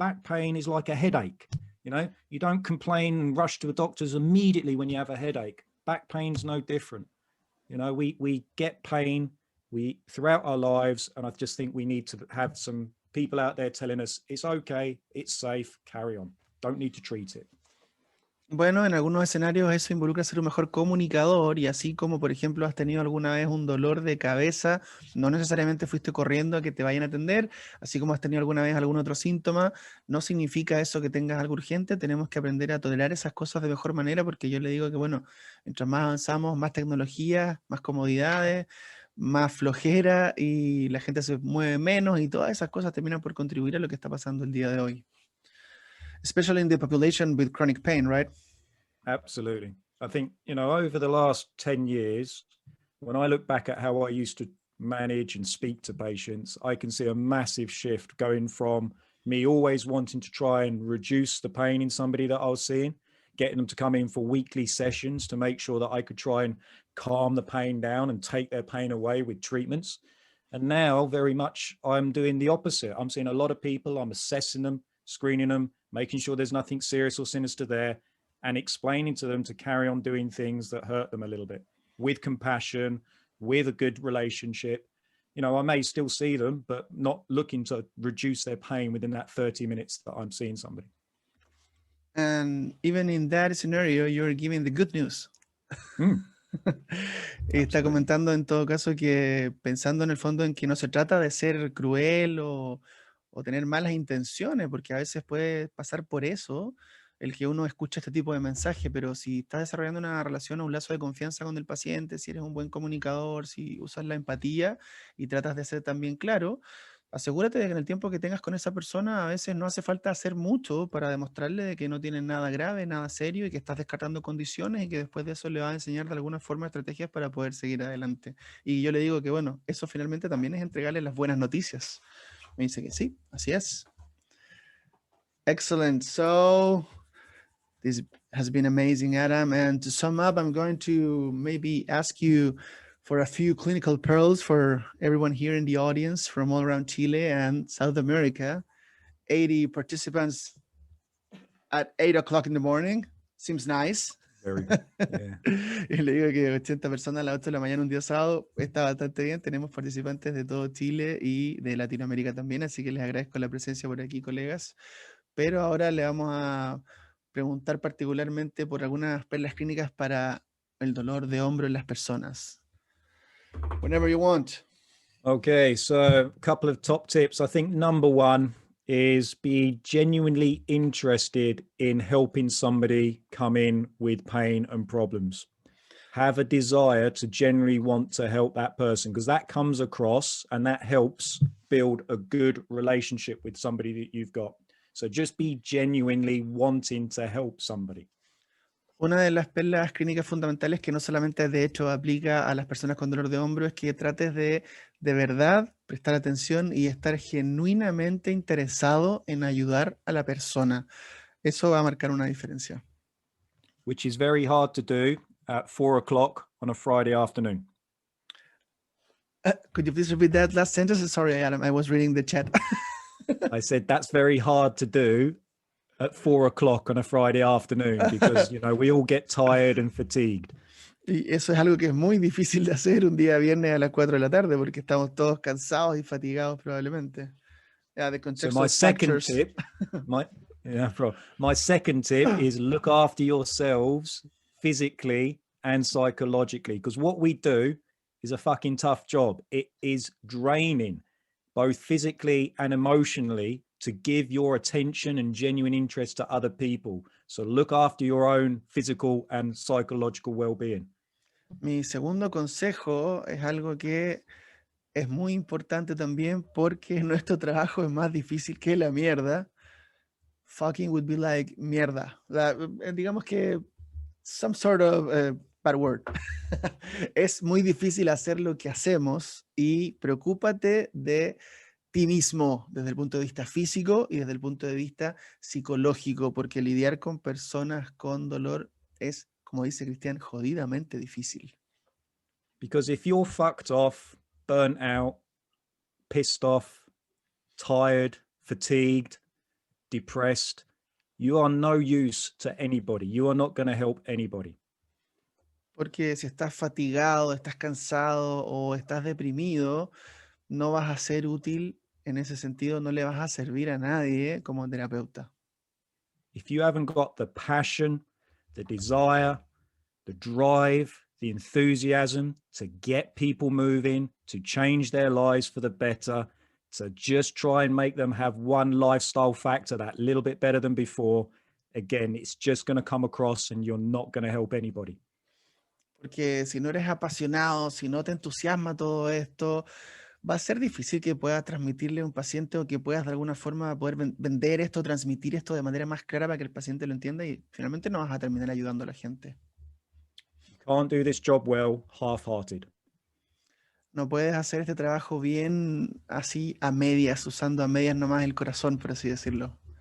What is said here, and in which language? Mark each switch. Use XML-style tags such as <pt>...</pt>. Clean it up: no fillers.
<en>Back pain is like a headache. You don't complain and rush to the doctors immediately when you have a headache. Back pain's no different. We get pain throughout our lives, and I just think we need to have some people out there telling us it's okay, it's safe, carry on. Don't need to treat it.</en> <es>Bueno, en algunos escenarios eso involucra ser un mejor comunicador y así como, por ejemplo, has tenido alguna vez un dolor de cabeza, no necesariamente fuiste corriendo a que te vayan a atender, así como has tenido alguna vez algún otro síntoma, no significa eso que tengas algo urgente, tenemos que aprender a tolerar esas cosas de mejor manera porque yo le digo que, bueno, mientras más avanzamos, más tecnología, más comodidades, más flojera y la gente se mueve menos y todas esas cosas terminan por contribuir a lo que está pasando el día de hoy.</es> <en>Especially in the population with chronic pain, right? Absolutely. I think, over the last 10 years, when I look back at how I used to manage and speak to patients, I can see a massive shift going from me always wanting to try and reduce the pain in somebody that I was seeing, getting them to come in for weekly sessions to make sure that I could try and calm the pain down and take their pain away with treatments. And now very much I'm doing the opposite. I'm seeing a lot of people, I'm assessing them, screening them, making sure there's nothing serious or sinister there, and explaining to them to carry on doing things that hurt them a little bit with compassion, with a good relationship. I may still see them, but not looking to reduce their pain within that 30 minutes that I'm seeing somebody. And even in that scenario, you're giving the good news.</en> <es>Está comentando en todo caso que pensando en el fondo en que no se trata de ser cruel o tener malas intenciones, porque a veces puede pasar por eso el que uno escucha este tipo de mensaje, pero si estás desarrollando una relación o un lazo de confianza con el paciente, si eres un buen comunicador, si usas la empatía y tratas de ser también claro, asegúrate de que en el tiempo que tengas con esa persona a veces no hace falta hacer mucho para demostrarle de que no tiene nada grave, nada serio y que estás descartando condiciones y que después de eso le vas a enseñar de alguna forma estrategias para poder seguir adelante. Y yo le digo que bueno, eso finalmente también es entregarle las buenas noticias. Me dice que sí, así es.</es> <en>Excellent. So this has been amazing, Adam. And to sum up, I'm going to maybe ask you for a few clinical pearls for everyone here in the audience from all around Chile and South America. 80 participants at 8 o'clock in the morning. Seems nice. Very good. Yeah.</en> <es>Y le digo que 80 personas a las 8 de la mañana un día sábado está bastante bien. Tenemos participantes de todo Chile y de Latinoamérica también, así que les agradezco la presencia por aquí, colegas. Pero ahora le vamos a preguntar particularmente por algunas perlas clínicas para el dolor de hombro en las personas.</es> <en>Whenever you want. Okay, so a couple of top tips. I think number one is be genuinely interested in helping somebody come in with pain and problems. Have a desire to genuinely want to help that person, because that comes across and that helps build a good relationship with somebody that you've got. So just be genuinely wanting to help somebody.</en> <es>Una de las perlas clínicas fundamentales que no solamente de hecho aplica a las personas con dolor de hombro es que trates de verdad prestar atención y estar genuinamente interesado en ayudar a la persona. Eso va a marcar una diferencia.</es> <en>Which is very hard to do at 4 o'clock on a Friday afternoon. Could you please repeat that last sentence? Sorry, Adam, I was reading the chat. I said that's very hard to do at 4 o'clock on a Friday afternoon because, you know, we all get tired and fatigued.</en> <es>Y eso es algo que es muy difícil de hacer un día viernes a las 4 de la tarde porque estamos todos cansados y fatigados probablemente.</es> <en>Yeah, the So my contextual second factors. tip, my second tip is look after yourselves physically and psychologically, because what we do is a fucking tough job. It is draining, both physically and emotionally, to give your attention and genuine interest to other people. So look after your own physical and psychological well-being.</en> <es>Mi segundo consejo es algo que es muy importante también porque nuestro trabajo es más difícil que la mierda.</es> <en>Fucking would be like mierda.</en> <es>Digamos que</es> <en>some sort of bad word.</en> <es>Es muy difícil hacer lo que hacemos y preocúpate de ti mismo desde el punto de vista físico y desde el punto de vista psicológico, porque lidiar con personas con dolor es, como dice Cristian, jodidamente difícil.</es> <en>Because if you're fucked off, burnt out, pissed off, tired, fatigued, depressed, you are no use to anybody. You are not going to help anybody.</en> <es>Porque si estás fatigado, estás cansado o estás deprimido, no vas a ser útil en ese sentido, no le vas a servir a nadie como terapeuta.</es> <en>If you haven't got the passion, the desire, the drive, the enthusiasm to get people moving, to change their lives for the better, to just try and make them have one lifestyle factor that little bit better than before, again, it's just going to come across and you're not going to help anybody.</en> <es>Porque si no eres apasionado, si no te entusiasma todo esto, va a ser difícil que puedas transmitirle a un paciente o que puedas de alguna forma poder vender esto, transmitir esto de manera más clara para que el paciente lo entienda y finalmente no vas a terminar ayudando a la gente.</es> <en>You can't do this job well half-hearted.</en> <es>No puedes hacer este trabajo bien así a medias, usando a medias nomás el corazón, por así decirlo.</es>